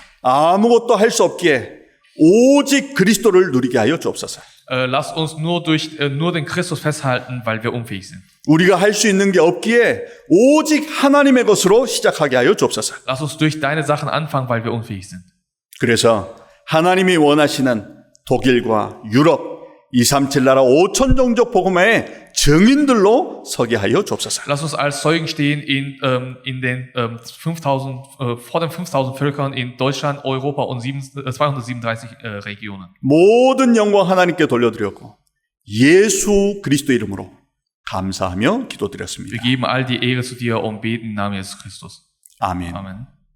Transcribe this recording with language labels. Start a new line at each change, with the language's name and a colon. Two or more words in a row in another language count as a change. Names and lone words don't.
Korean: 아무것도 할 수 없기에 오직 그리스도를 누리게 하여 주옵소서.
German: Lass uns nur den Christus festhalten, weil wir unfähig sind.
Korean: 우리가 할 수 있는 게 없기에 오직 하나님의 것으로 시작하게 하여 주옵소서.
German: Lass uns durch deine Sachen anfangen, weil wir unfähig sind.
Korean: 그래서 하나님이 원하시는 독일과 유럽 237 나라 5천 종족 복음화의 증인들로 서게 하여 주옵소서.
German: Lass uns als Zeugen stehen in den 5000 vor den 5000 Völkern in Deutschland, Europa und 237 Regionen.
Korean: 모든 영광 하나님께 돌려드렸고 예수 그리스도 이름으로 감사하며 기도드렸습니다.
German: Wir geben all die Ehre zu dir und beten im Namen Jesus Christus.
Korean: 아멘.
German: Amen.